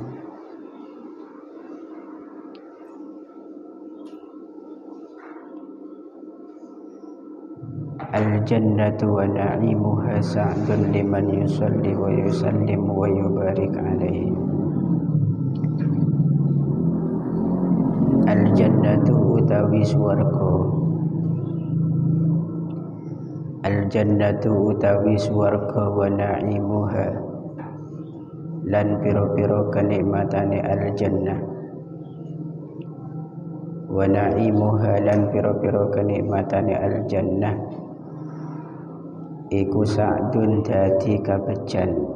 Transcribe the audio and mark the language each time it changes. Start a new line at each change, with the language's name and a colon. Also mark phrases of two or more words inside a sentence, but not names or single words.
Arabic: الجنة ونعيمها سعد لمن يصلي ويسلم ويبارك عليه.
Javanese: Al-jannatu utawi swarga. Al-jannatu utawi swarga
Arabic: ونعيمها
Javanese: lan piro-piro kenikmatane al-jannah.
Arabic: ونعيمها
Javanese: lan piro-piro kenikmatane al-jannah iku sa'dun dadi kabejan.